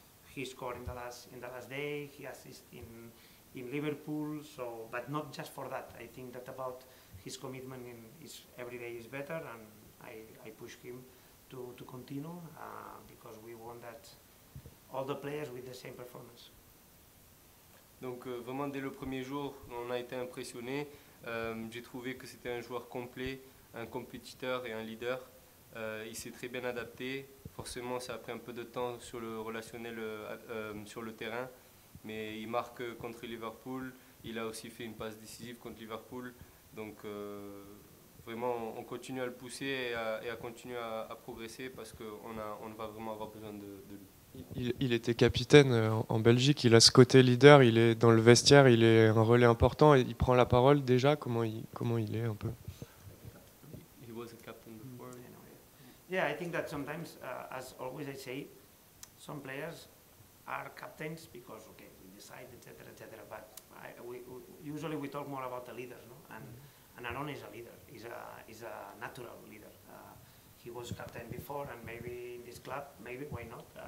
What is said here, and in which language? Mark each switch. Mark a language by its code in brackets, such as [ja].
[en] He scored in the last day. He assisted in Liverpool. So, but not just for that. I think that about his commitment every day is better, and I push him to continue because we want that all the players with the same performance. [fr] Donc vraiment dès le premier jour, on a été impressionnés. J'ai trouvé que c'était un joueur complet, un compétiteur et un leader. Il s'est très bien adapté. Forcément, ça a pris un peu de temps sur le relationnel sur le terrain, mais il marque contre Liverpool. Il a aussi fait une passe décisive contre Liverpool. Donc vraiment, on continue à le pousser et à continuer à progresser parce qu'on va vraiment avoir besoin de lui. Il était capitaine en Belgique, il a ce côté leader, il est dans le vestiaire, il est un relais important, et il prend la parole déjà, comment il est un peu? [en] He was a captain before. Yeah, I think that sometimes, as always I say, some players are captains because, okay, we decide, etc., etc., but usually we talk more about the leaders, no? And Aaron is a leader, he's a natural leader. He was captain before, and maybe in this club, maybe, why not?